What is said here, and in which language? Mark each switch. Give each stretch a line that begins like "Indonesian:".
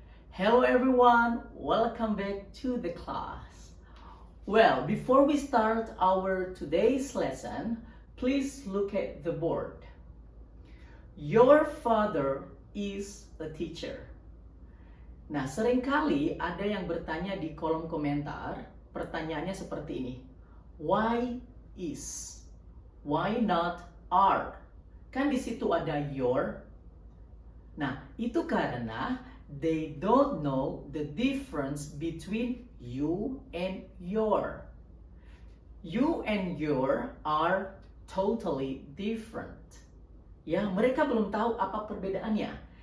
English: Hello everyone, welcome back to the class. Well, before we start our today's lesson, please look at the board. Your father is a teacher.
Indonesian: Nah, seringkali ada yang bertanya di kolom komentar, pertanyaannya seperti ini.
English: Why is? Why not are?
Indonesian: Kan di situ ada your. Nah, itu karena
English: they don't know the difference between you and your. You and your are totally different.
Indonesian: Ya, mereka belum tahu apa perbedaannya.